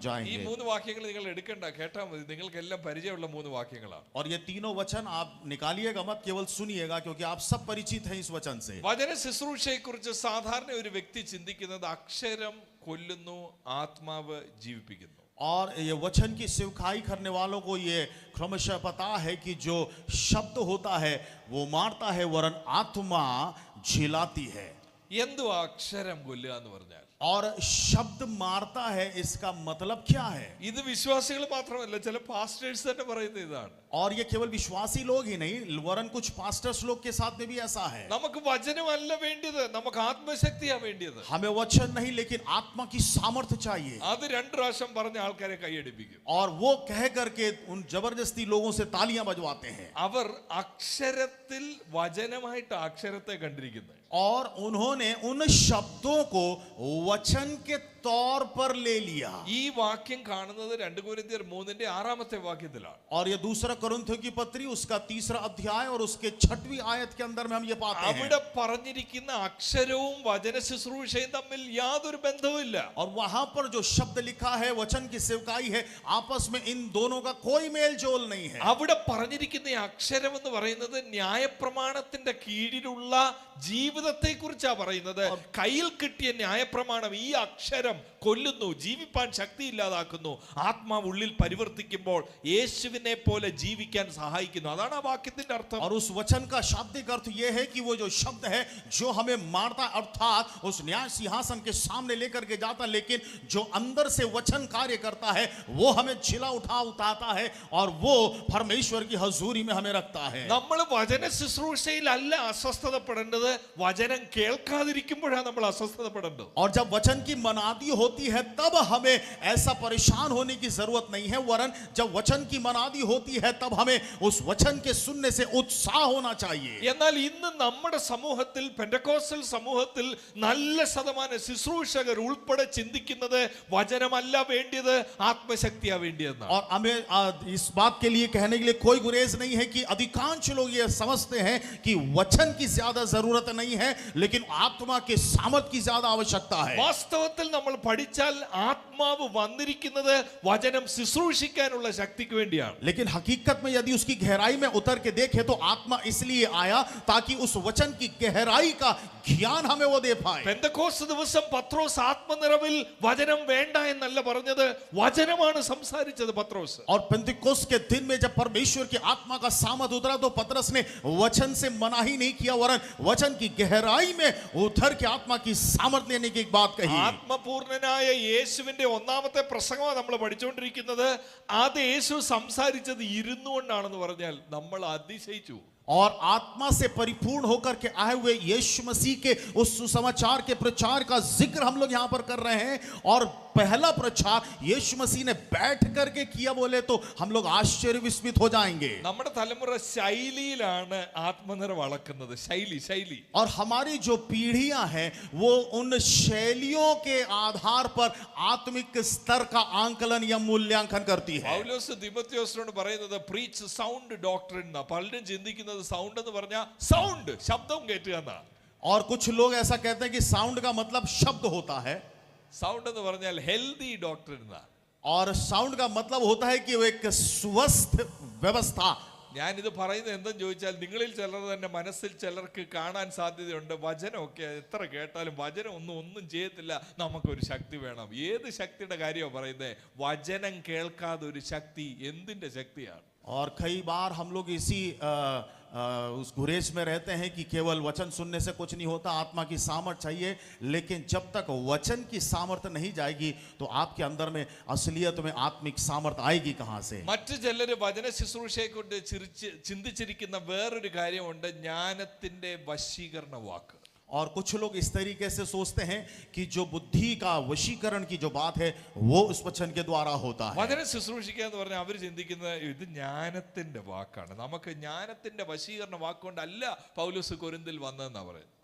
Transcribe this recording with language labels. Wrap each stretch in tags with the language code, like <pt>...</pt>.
<ml>ഈ</ml> <hi>जाएंगे.</hi> <ml>3 വാക്യങ്ങൾ നിങ്ങൾ എടുക്കണ്ട, കേട്ടാ മതി. നിങ്ങൾക്കെല്ലാം പരിചയമുള്ള 3 വാക്യങ്ങളാണ്.</ml> <hi>और ये तीनों वचन आप निकालिएगा मत, केवल सुनिएगा, क्योंकि आप सब परिचित हैं इस वचन से.</hi> <ml>വചന ശുശ്രൂഷയെ കുറിച്ച് സാധാരണ ഒരു വ്യക്തി ചിന്തിക്കുന്നത് അക്ഷരം കൊല്ലുന്നു, ആത്മാവ് ജീവിപ്പിക്കുന്നു.</ml> <hi>और ये वचन की सेवकाई करने वालों को ये क्रमशः पता है कि जो शब्द होता है वो मारता है वरन आत्मा झिलाती है.</hi> <ml>എന്തുവാ അക്ഷരം കൊല്ലുക എന്ന് പറഞ്ഞാൽ?</ml> <hi>और शब्द मारता है, इसका मतलब क्या है?</hi> <ml>ഇത് വിശ്വാസികൾ മാത്രമല്ല, ചില പാസ്റ്റേഴ്സ് തന്നെ പറയുന്ന ഇതാണ്.</ml> <hi>और ये केवल विश्वासी लोग ही नहीं, वरन कुछ पास्टर्स लोग के साथ में भी ऐसा है।</hi> <ml>നമുക്ക് വചനമല്ല വേണ്ടിയത്, നമുക്ക് ആത്മശക്തിയാ വേണ്ടിയത്.</ml> <hi>हमें वचन नहीं, लेकिन आत्मा की सामर्थ्य चाहिए।</hi> <ml>അത് 2 പ്രാവശ്യം പറഞ്ഞ ആൾക്കാരെ കൈയടിപ്പിക്കും.</ml> <hi>और वो कह करके उन जबरदस्ती लोगों से तालियां बजवाते हैं।</hi> <ml>അവർ അക്ഷരത്തിൽ വചനമായിട്ട് അക്ഷരത്തെ കണ്ടിരിക്കുന്നത്.</ml> <hi>और उन्होंने उन शब्दों को वचन के तौर पर ले लिया।</hi> <ml>ഈ വാക്യം കാണുന്നത് 2 കൊരിന്ത്യർ 3-ന്റെ 6-ാമത്തെ വാക്യത്തിലാണ്.</ml> <hi>और ये दूसरा कोरिन्थियों की पत्री उसका 3रा अध्याय और उसके 6वीं आयत के अंदर में हम ये पाते हैं।</hi> <ml>അവിടെ പറഞ്ഞിരിക്കുന്ന അക്ഷരവും വചന ശുശ്രൂഷയും തമ്മിൽ യാതൊരു ബന്ധവുമില്ല.</ml> <hi>और वहां पर जो शब्द लिखा है, वचन की सेवकाई है, आपस में इन दोनों का कोई मेल जोल नहीं है।</hi> <ml>അവിടെ പറഞ്ഞിരിക്കുന്ന ഈ അക്ഷരം എന്ന് പറയുന്നത് ന്യായപ്രമാണത്തിന്റെ കീഴിലുള്ള ജീവിതത്തെ കുറിച്ചാ പറയുന്നത്. കയ്യിൽ കിട്ടിയ ന്യായപ്രമാണം ഈ അക്ഷരം കൊല്ലുന്നു, ജീവിപ്പാൻ ശക്തി ഇല്ലാതാക്കുന്നു, ആത്മാവ് ഉള്ളിൽ പരിവർത്തിക്കുമ്പോൾ യേശുവിനെ പോലെ ജീവിക്കാൻ സഹായിക്കുന്നു. അതാണ് ആ വാക്യത്തിന്റെ അർത്ഥം.</ml> <hi>और उस वचन का शाब्दिक अर्थ यह है कि वो जो शब्द है जो हमें मारता, अर्थात उस न्याय सिंहासन के सामने लेकर के जाता, लेकिन जो अंदर से वचन कार्य करता है वो हमें झिला उठाता है और वो परमेश्वर की हजूरी में हमें रखता है।</hi> <ml>നമ്മൾ വചന ശുശ്രൂഷയിലല്ല അസ്വസ്ഥതപ്പെടേണ്ടത്, വചനം കേൾക്കാതിരിക്കുമ്പോഴാണ് നമ്മൾ അസ്വസ്ഥതപ്പെടേണ്ടത്.</ml> <hi>और जब वचन की मनादी होती है तब हमें ऐसा परेशान होने की जरूरत नहीं है, वरन जब वचन की मनादी होती है तब हमें उस वचन के सुनने से उत्साह होना चाहिए।</hi> <ml>എന്നാൽ ഇന്ന് നമ്മുടെ സമൂഹത്തിൽ, പെന്തക്കോസ്റ്റൽ സമൂഹത്തിൽ നല്ല ശതമാനം ശുശ്രൂഷകർ ഉൾപ്പെടെ ചിന്തിക്കുന്നത് വചനമല്ല വേണ്ടിയത്, ആത്മശക്തിയാ വേണ്ടിയെന്നാണ്.</ml> <hi>और हमें इस बात के लिए कहने के लिए कोई गुरेज नहीं है कि अधिकांश लोग ये समझते हैं कि वचन की ज्यादा जरूरत नहीं है, लेकिन आत्मा के सामर्थ्य की ज्यादा आवश्यकता है।</hi> <ml>വാസ്തവത്തിൽ നമ്മൾ പഠിച്ചാൽ ആത്മാവ് വന്നിരിക്കുന്നത് വചനം ശുശ്രൂഷിക്കാനുള്ള ശക്തിക്ക് വേണ്ടിയാണ്.</ml> <hi>लेकिन हकीकत में यदि उसकी गहराई में उतर के देखें तो आत्मा इसलिए आया ताकि उस वचन की गहराई का ज्ञान हमें वो दे पाए।</hi> <ml>പെന്തക്കോസ്ത് ദിവസം പത്രോസ് ആത്മനിറവിൽ വചനം വേണ്ട എന്നല്ല പറഞ്ഞത്, വചനമാണ് സംസാരിച്ചത് പത്രോസ്.</ml> <hi>और पेंतिकोस्त के दिन में जब परमेश्वर की आत्मा का सामर्थ उतरा तो पतरस ने वचन से मना ही नहीं किया, वरन वचन की गहराई में उतर के आत्मा की सामर्थ लेने की एक बात कही।</hi> <ml>ആത്മപൂർണനായ യേശുവിന്റെ ഒന്നാമത്തെ പ്രസംഗമാണ് നമ്മൾ പഠിച്ചുകൊണ്ടിരിക്കുന്നത്. അത് യേശു സംസാരിച്ചത് ഇരുന്നുകൊണ്ടാണെന്ന് പറഞ്ഞാൽ നമ്മൾ അതിശയിച്ചു.</ml> <hi>और आत्मा से परिपूर्ण होकर के आए हुए यीशु मसीह के उस सुसमाचार के प्रचार का जिक्र हम लोग यहां पर कर रहे हैं। और पहला प्रचार यीशु मसीह ने बैठ करके किया बोले तो हम लोग आश्चर्य विस्मित हो जाएंगे।</hi> <ml>നമ്മുടെ തലമുറ ശൈലിയിലാണ് ആത്മനിറവ് അളക്കുന്നത്. ശൈലി.</ml> <hi>और हमारी जो पीढ़ियां हैं वो उन शैलियों के आधार पर आत्मिक स्तर का आंकलन या मूल्यांकन करती है।</hi> <ml>പൗലോസ് തിമോഥെയോസിനോട് പറയുന്നത്</ml> <en>preach sound doctrine</en> <ml>എന്നാ. പലരും ചിന്തിക്കുന്നത് സൗണ്ട് എന്ന് പറഞ്ഞാൽ സൗണ്ട് ശബ്ദം കേട്ടുക എന്നാ.</ml> <hi>और कुछ लोग ऐसा कहते हैं कि साउंड का मतलब शब्द होता है,</hi> <ml>സൗണ്ട് എന്ന് പറഞ്ഞാൽ ഹെൽതി ഡോക്ട്രിൻ എന്നാ.</ml> <hi>और साउंड का मतलब होता है कि वो एक स्वस्थ व्यवस्था।</hi> <ml>ഞാനിത് പറയുന്നത് എന്തെന്ന് ചോദിച്ചാൽ, നിങ്ങളിൽ ചിലർ തന്നെ മനസ്സിൽ ചിലർക്ക് കാണാൻ സാധ്യതയുണ്ട്, വചനമൊക്കെ എത്ര കേട്ടാലും വചനം ഒന്നും ചെയ്യത്തില്ല, നമുക്കൊരു ശക്തി വേണം. ഏത് ശക്തിയുടെ കാര്യമാണ് പറയുന്നത്? വചനം കേൾക്കാതെ ഒരു ശക്തി എന്തിന്റെ ശക്തിയാണ്?</ml> <hi>और कई बार हम लोग इसी उस गुरेज में रहते हैं कि केवल वचन सुनने से कुछ नहीं होता, आत्मा की सामर्थ चाहिए। लेकिन जब तक वचन की सामर्थ नहीं जाएगी तो आपके अंदर में असलियत में आत्मिक सामर्थ आएगी कहां से?</hi> <ml>മറ്റു ചിലര് വചന ശുശ്രൂഷയെ കൊണ്ട് ചിന്തിച്ചിരിക്കുന്ന വേറൊരു കാര്യമുണ്ട്, ജ്ഞാനത്തിന്റെ വശീകരണ വാക്ക്.</ml> <hi>और कुछ लोग इस तरीके से सोचते हैं कि जो बुद्धि का वशीकरण की जो बात है वो उस वचन के द्वारा होता है।</hi> <ml>വചനം ശുശ്രൂഷിക്കുക എന്ന് പറഞ്ഞാൽ അവർ ചിന്തിക്കുന്നത് ഇത് ജ്ഞാനത്തിന്റെ വാക്കാണ്, നമുക്ക് ജ്ഞാനത്തിന്റെ വശീകരണ വാക്കുകൊണ്ടല്ല പൗലോസ് കൊരിന്തിൽ വന്നതെന്നാ പറയുന്നത്.</ml>